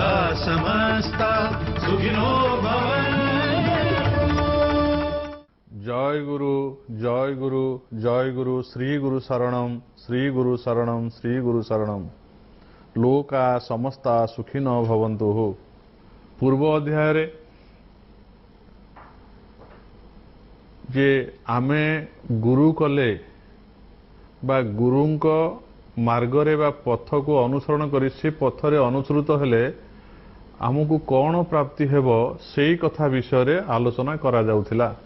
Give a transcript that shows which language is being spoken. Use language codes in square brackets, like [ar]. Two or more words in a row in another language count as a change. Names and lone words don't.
[sa] समस्ता सुखिनो भवन्तु। जय गुरु जय गुरु जय गुरु श्री गुरु शरणम श्री गुरु शरणम श्री गुरु शरणम। लोका समस्ता सुखिनो भवन्तु। [or] ପୂର୍ବ ଅଧ୍ୟାୟ ରେ ଯେ ଆମେ ଗୁରୁ କଲେ ବା ଗୁରୁଙ୍କ ମାର୍ଗରେ ବା ପଥକୁ ଅନୁସରଣ କରି ସେ ପଥରେ ଅନୁସୃତ ହେଲେ ଆମକୁ କଣ ପ୍ରାପ୍ତି ହେବ ସେଇ କଥା ବିଷୟ ରେ ଆଲୋଚନା କରା ଯାଉଥିଲା।